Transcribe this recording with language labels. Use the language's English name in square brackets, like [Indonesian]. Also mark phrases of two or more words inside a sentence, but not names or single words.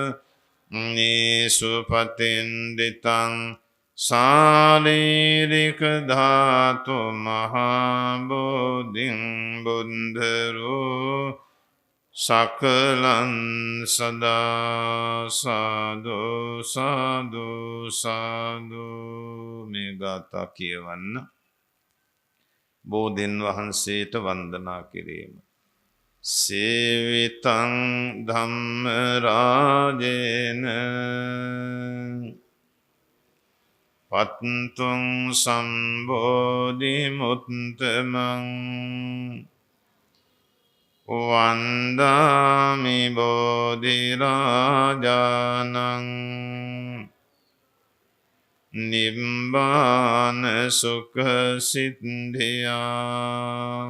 [Pali] නිසුපතින්දිතං සාරීරික ධාතු මහාබෝධින් බුද්ධරූ සකලං සදා සාදු සාදු සාදු. [Sinhala] මේ ගාථා කියවන්න බෝධීන් වහන්සේට වන්දනා කිරීම. [Pali] සේවිතං ධම්මරාජේන පත්තුං සම්බෝධි මුත්තමං වන්දාමි බෝධිරාජානං නිබ්බාන සුඛ සිද්ධියා.